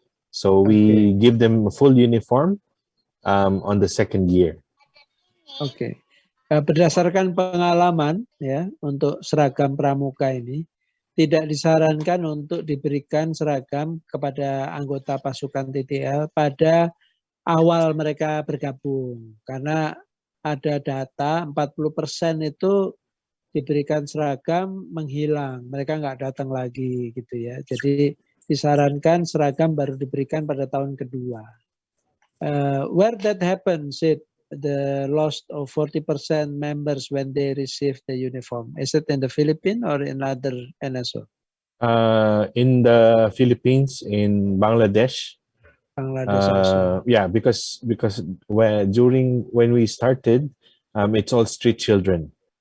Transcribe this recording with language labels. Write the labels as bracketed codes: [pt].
[en] So we give them a full uniform on the second year. [id] Oke. Berdasarkan pengalaman ya untuk seragam pramuka ini tidak disarankan untuk diberikan seragam kepada anggota pasukan TTL pada awal mereka bergabung karena ada data 40% itu diberikan seragam menghilang, mereka nggak datang lagi gitu ya. Jadi disarankan seragam baru diberikan pada tahun kedua. [en] Where that happens, the loss of 40% members when they receive the uniform? Is it in the Philippines or in other NSO? In the Philippines, in Bangladesh. Bangladesh also. Yeah, because when we started, it's all street children.